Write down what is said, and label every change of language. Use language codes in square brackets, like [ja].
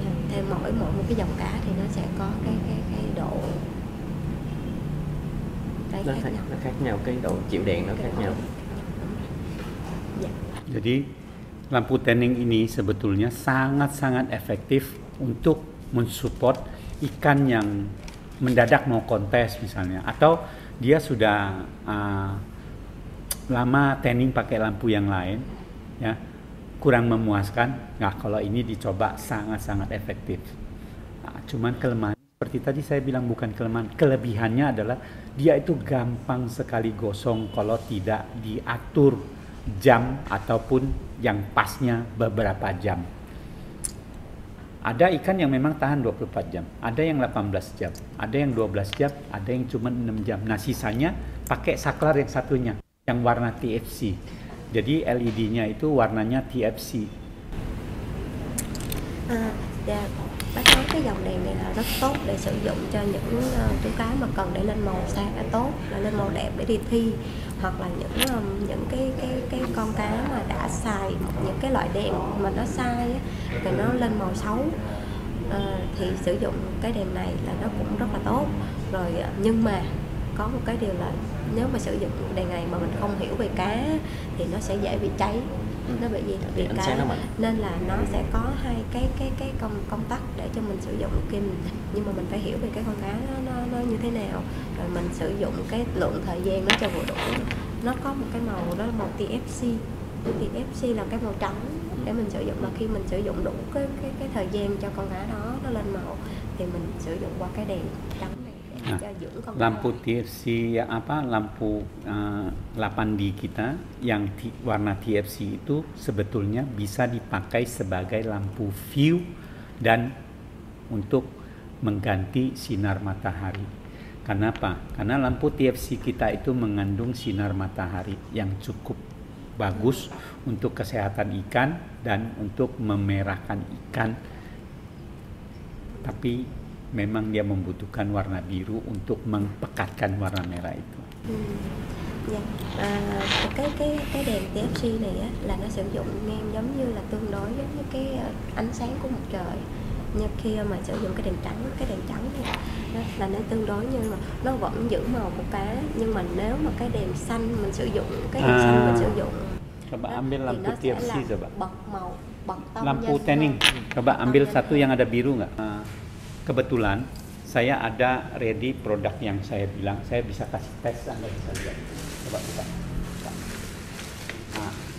[vi] Theo mỗi một cái dòng cá thì nó sẽ có cái độ nó khác nhau, cái độ chịu đèn nó khác nhau. [id] Jadi lampu tanning ini sebetulnya sangat-sangat efektif untuk mensupport ikan yang mendadak mau kontes misalnya, atau dia sudah lama tanning pakai lampu yang lain, ya kurang memuaskan. Nah, kalau ini dicoba sangat-sangat efektif. Nah, cuman kelemahan seperti tadi saya bilang bukan kelemahan, kelebihannya adalah dia itu gampang sekali gosong kalau tidak diatur jam ataupun yang pasnya beberapa jam. Ada ikan yang memang tahan 24 jam, ada yang 18 jam, ada yang 12 jam, ada yang cuma 6 jam. Nah sisanya pakai saklar yang satunya, yang warna TFC. Jadi LED-nya itu warnanya TFC. [vi] Dạ, bác nói cái dòng đèn này là rất tốt để sử dụng cho những chú cá mà cần để lên màu sáng tốt, là lên màu đẹp để đi thi, hoặc là những cái con cá mà đã xài những cái loại đèn mà nó sai á, thì nó lên màu xấu, thì sử dụng cái đèn này là nó cũng rất là tốt rồi. Nhưng mà có một cái điều là nếu mà sử dụng đèn này mà mình không hiểu về cá thì nó sẽ dễ bị cháy. Nó bị gì? Bị cá, nên là nó sẽ có hai cái công tắc để cho mình sử dụng kim, nhưng mà mình phải hiểu về cái con cá nó như thế nào, rồi mình sử dụng cái lượng thời gian nó cho vừa đủ. Nó có một cái màu đó là màu TFC. TFC là cái màu trắng để mình sử dụng, là khi mình sử dụng đủ cái thời gian cho con cá đó nó lên màu thì mình sử dụng qua cái đèn trắng này để cho dưỡng con cá. [id] Lampu TFC lampu 8D kita yang warna TFC itu sebetulnya bisa dipakai sebagai lampu view dan untuk mengganti sinar matahari. Kenapa? Karena lampu TFC kita itu mengandung sinar matahari yang cukup bagus untuk kesehatan ikan dan untuk memerahkan ikan. Tapi memang dia membutuhkan warna biru untuk mempekatkan warna merah itu. [vi] Dạ. Cái đèn TFC này á, là nó sử dụng ngang giống như là tương đối giống như cái ánh sáng của mặt trời. Như khi mà sử dụng cái đèn trắng này là nó tương đối, nhưng mà nó vẫn giữ màu của cá. Nhưng mà nếu mà cái đèn xanh mình sử dụng xanh mình sử dụng [id] coba ambil lampu TFC coba. [vi] Bật màu, bật tông [id] Lampu tanning. Coba ambil satu yang ada biru nggak? Kebetulan saya ada ready produk yang saya bilang saya bisa kasih tes, Anda bisa lihat. Coba buka. Nah.